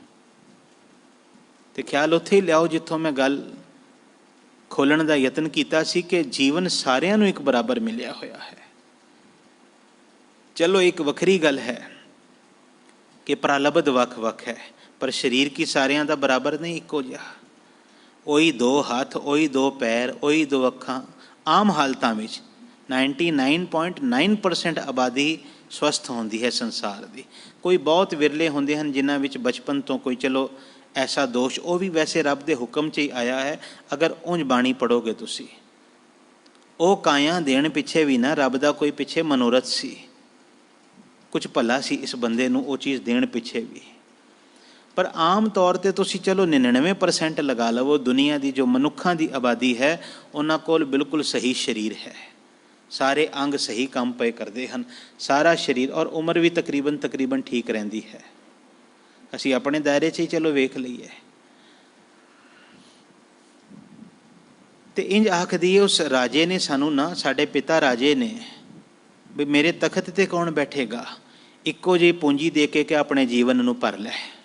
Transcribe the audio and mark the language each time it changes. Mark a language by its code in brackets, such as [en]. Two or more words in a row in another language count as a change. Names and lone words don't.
[pa] ਤੋ ਖ਼ਿਆਲ ਉੱਥੇ ਹੀ ਲਿਆਓ ਜਿੱਥੋਂ ਮੈਂ ਗੱਲ ਖੋਲ੍ਹਣ ਕਾ ਯਤਨ ਕੀਤਾ ਸੀ ਕਿ ਜੀਵਨ ਸਾਰਿਆਂ ਨੂੰ ਇੱਕ ਬਰਾਬਰ ਮਿਲਿਆ ਹੋਇਆ ਹੈ। ਚਲੋ ਇੱਕ ਵੱਖਰੀ ਗੱਲ ਹੈ ਕਿ ਪ੍ਰਾਲਬਧ ਵੱਖ-ਵੱਖ ਹੈ, ਪਰ ਸਰੀਰ ਕੀ ਸਾਰਿਆਂ ਦਾ ਬਰਾਬਰ ਨਹੀਂ ਇੱਕੋ ਜਿਹਾ। ਉਹੀ ਦੋ ਹੱਥ, ਉਹੀ ਦੋ ਪੈਰ, ਉਹੀ ਦੋ ਅੱਖਾਂ। ਆਮ ਹਾਲਤਾਂ ਵਿੱਚ 99.9% ਆਬਾਦੀ ਸਵਸਥ ਹੁੰਦੀ ਹੈ ਸੰਸਾਰ ਕੀ। ਕੋਈ ਬਹੁਤ ਵਿਰਲੇ ਹੁੰਦੇ ਹੈਂ ਜਿਨ੍ਹਾਂ ਵਿੱਚ ਬਚਪਨ ਤੋਂ ਕੋਈ ਚਲੋ ਐਸਾ ਦੋਸ਼, ਵੋ ਭੀ ਵੈਸੇ ਰੱਬ ਕੇ ਹੁਕਮ 'ਚ ਹੀ ਆਇਆ ਹੈ। ਅਗਰ ਉਂਜ ਬਾਣੀ ਪੜ੍ਹੋਗੇ ਤੁਸੀਂ, ਵੋ ਕਾਇਆ ਦੇਣ ਪਿੱਛੇ ਭੀ ਨਾ ਰੱਬ ਕਾ ਕੋਈ ਪਿੱਛੇ ਮਨੋਰਥ ਸੀ, ਕੁਝ ਭਲਾ ਸੀ ਇਸ ਬੰਦੇ ਨੂੰ ਵੋ ਚੀਜ਼ ਦੇਣ ਪਿੱਛੇ ਭੀ। ਪਰ ਆਮ ਤੌਰ ਪਰ ਤੁਸੀਂ ਚਲੋ 99% ਲਗਾ ਲਵੋ ਦੁਨੀਆ ਕੀ ਜੋ ਮਨੁੱਖੋਂ ਕੀ ਆਬਾਦੀ ਹੈ ਉਨ੍ਹਾਂ ਕੋਲ ਬਿਲਕੁਲ ਸਹੀ ਸਰੀਰ ਹੈ, ਸਾਰੇ ਅੰਗ ਸਹੀ ਕਾਮ ਪੇ ਕਰਤੇ ਹੈਂ, ਸਾਰਾ ਸਰੀਰ ਔਰ ਉਮਰ ਭੀ ਤਕਰੀਬਨ ਠੀਕ ਰਹਿੰਦੀ ਹੈ। ਅਸੀਂ ਆਪਣੇ ਦਾਇਰੇ 'ਚ ਹੀ ਚਲੋ ਵੇਖ ਲਈਏ। ਤੇ ਇੰਜ ਆਖ ਦਈਏ ਉਸ ਰਾਜੇ ਨੇ ਸਾਨੂੰ ਨਾ, ਸਾਡੇ ਪਿਤਾ ਰਾਜੇ ਨੇ, ਵੀ ਮੇਰੇ ਤਖਤ ਤੇ ਕੌਣ ਬੈਠੇਗਾ, ਇੱਕੋ ਜਿਹੀ ਪੂੰਜੀ ਦੇ ਕੇ ਕਿ ਆਪਣੇ ਜੀਵਨ ਨੂੰ ਭਰ ਲੈ।